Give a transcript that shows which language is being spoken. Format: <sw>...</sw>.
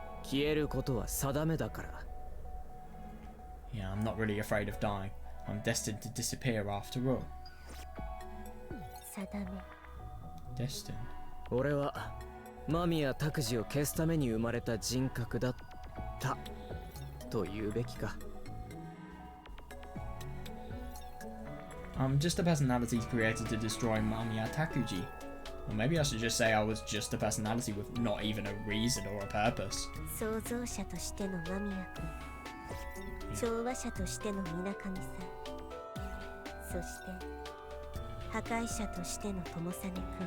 <ja>消えることは定めだから。</ja> <en>Yeah, I'm not really afraid of dying. I'm destined to disappear after all.</en> <ja>定め</ja> <en>Destined?</en> <ja>俺は間宮拓司を消すために生まれた人格だったと言うべきか。</ja> <en>I'm just a personality created to destroy Mamiya Takuji. Or maybe I should just say I was just a personality with not even a reason or a purpose.</en> <ja>創造者としての間宮君、調和者としての水上さん、そして破壊者としての友実君。</ja>